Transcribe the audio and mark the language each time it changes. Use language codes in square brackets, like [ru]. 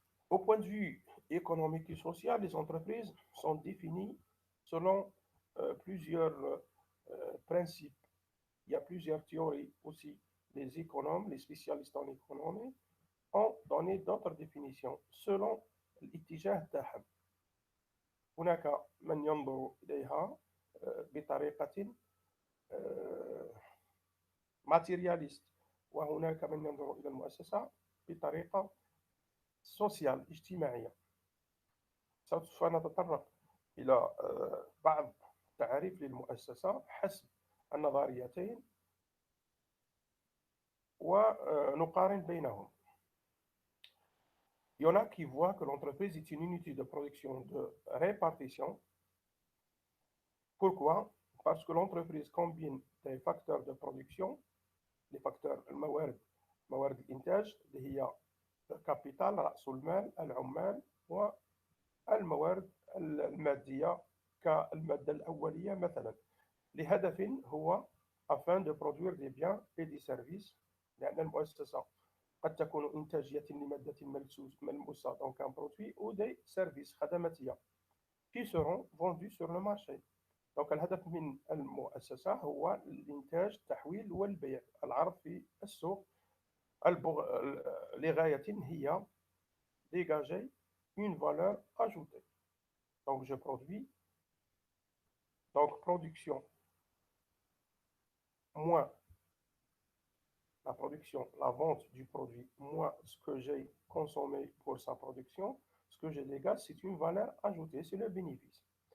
[fr] Au point de vue économique et social, les entreprises sont définies selon plusieurs principes. Il y a plusieurs théories aussi. Les économes, les spécialistes en économie, ont donné d'autres définitions selon [ar] الاتجاه تاعهم. هناك من ينظر إليها بطريقة ماتيرياليست، وهناك من ينظر إلى المؤسسة بطريقة سوسيال اجتماعية. سوف نتطرق إلى بعض تعريف للمؤسسة حسب النظريتين ونقارن بينهم. [fr] Il y en a qui voient que l'entreprise est une unité de production de répartition. Pourquoi? Parce que l'entreprise combine des facteurs de production, les facteurs [ar] الموارد الإنتاج اللي هي الكابيتال رأس المال العمال والموارد المادية كالمادة الأولية مثلا لهدف هو [fr] afin de produire des biens et des services. [ar] لأن المؤسسة قد تكون إنتاجية لمادة ملموسة [fr] donc un produit ou des services [ar] خدماتية [fr] qui seront vendus sur le marché. [ar] donc الهدف من المؤسسة هو الإنتاج التحويل والبيع العرض في السوق لغاية هي [fr] dégager une valeur ajoutée. Donc je produis, donc production moins la production, la vente du produit, moins ce que j'ai consommé pour sa production, ce que je dégage, c'est une valeur ajoutée, c'est le bénéfice.